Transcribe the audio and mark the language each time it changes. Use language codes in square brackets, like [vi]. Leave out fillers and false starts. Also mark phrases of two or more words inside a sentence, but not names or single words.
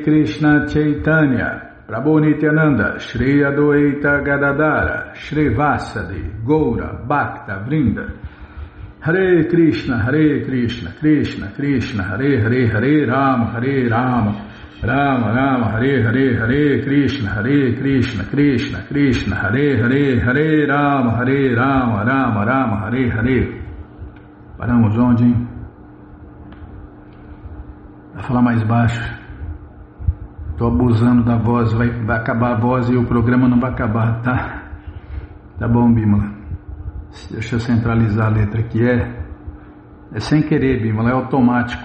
[sa] कृष्ण चैतन्य प्रभु नित्यानन्द, श्री अद्वैत गदाधर, श्री वासादि, गौर, भक्त, वृन्द, हरे कृष्ण, कृष्ण कृष्ण, हरे हरे, हरे राम, राम राम, हरे हरे, हरे कृष्ण, कृष्ण कृष्ण, हरे हरे, हरे राम, राम राम, हरे हरे. [pt] Paramos onde, hein? Vai falar mais baixo. Estou abusando da voz, vai acabar a voz e o programa não vai acabar, tá? Tá bom, Bímola. Deixa eu centralizar a letra aqui. É sem querer, Bímola, é automático.